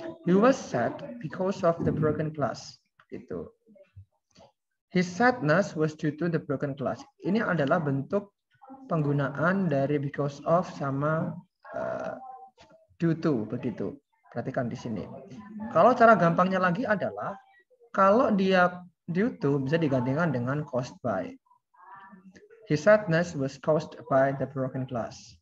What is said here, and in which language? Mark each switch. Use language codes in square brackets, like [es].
[en] He was sad because of the broken glass. Gitu. His sadness was due to the broken glass. [id] Ini adalah bentuk penggunaan dari because of sama due to, begitu. Perhatikan di sini. Kalau cara gampangnya lagi adalah kalau dia due to bisa digantikan dengan caused by. [en] His sadness was caused by the broken glass.